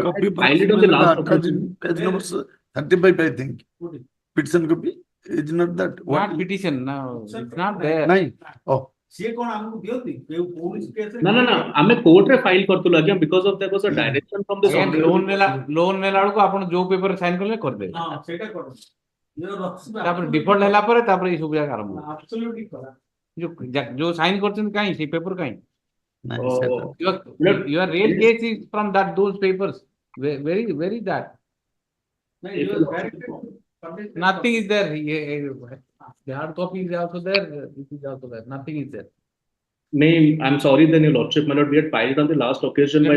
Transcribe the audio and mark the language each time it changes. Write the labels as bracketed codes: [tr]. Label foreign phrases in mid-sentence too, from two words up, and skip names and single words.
[en] Copy filed it on the last attached occasion. in page number 35, I think. Petition copy is not that. Not petition, no, it's not there. Nine. Oh. No, no, no. I'm a court file करतुल again because of there was a direction from this. [or] Again, loan ନେଲା ବେଳକୁ ଆପଣ ଯୋଉ [en] paper sign [or] କଲେ କରିଦେବେ। ତାପରେ default ହେଲା ପରେ ତାପରେ ଏଇ ସବୁ ଯାକ ଆରମ୍ଭ ଯୋଉ ସାଇନ୍ କରିଛନ୍ତି କାହିଁ ସେଇ ପେପର କାହିଁ? [en] Your real case is from those papers. Where is that? Nothing is there. The hard copy is also there. It is also there. Nothing is there. I'm sorry then, your lordship, my lord, we had filed on the last occasion by way